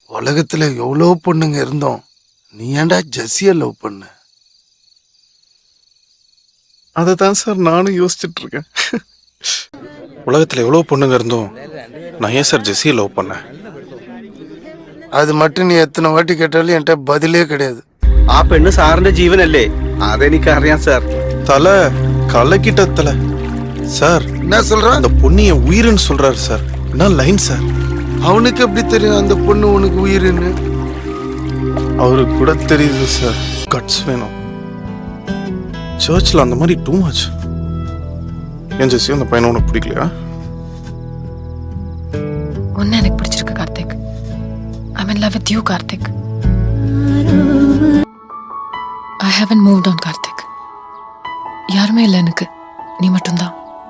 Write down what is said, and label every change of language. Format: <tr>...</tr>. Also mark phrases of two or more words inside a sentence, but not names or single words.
<ta>உலகத்துல எவ்வளோ பொண்ணுங்க இருந்தோம், நீ ஏன்டா ஜெஸ்ஸிய லவ் பண்ண? அதை தான் சார் நானும் யோசிச்சுட்டு இருக்கேன். உலகத்தில் எவ்வளோ பொண்ணுங்க இருந்தோம், நான் ஏன் சார் ஜெஸ்ஸியை லவ் பண்ணேன்? அது மட்டும் நீ எத்தனை வாட்டி கேட்டாலும் என்கிட்ட பதிலே கிடையாது.</ta> <ml>ആ പെണ്ണ് സാറിന്റെ ജീവനല്ലേ? അതെനിക്കറിയാം സാർ.</ml> <ta>தலை கலக்கிட்ட தலை. சார் என்ன சொல்ற? அந்த பொண்ணு என் உயிர்னு சொல்றாரு சார். என்ன லைன் சார்? அவனுக்கு எப்படி தெரியும் அந்த பொண்ணு உனக்கு உயிருன்னு? அவருக்கு கூட தெரியுது சார். கட்ஸ் வேணும். சர்ச்சில் அந்த மாதிரி</ta> <en>too much.</en> <ta>ஏன் ஜெஸ்ஸி அந்த பையனை உனக்கு பிடிக்கலையா? உன்னை எனக்கு பிடிச்சிருக்கு கார்த்திக்.</ta> <en>I'm in love with you, Karthik. I haven't moved on, Karthik.</en> <ta>யாருமே இல்லை எனக்கு, நீ மட்டும்தான்.</ta>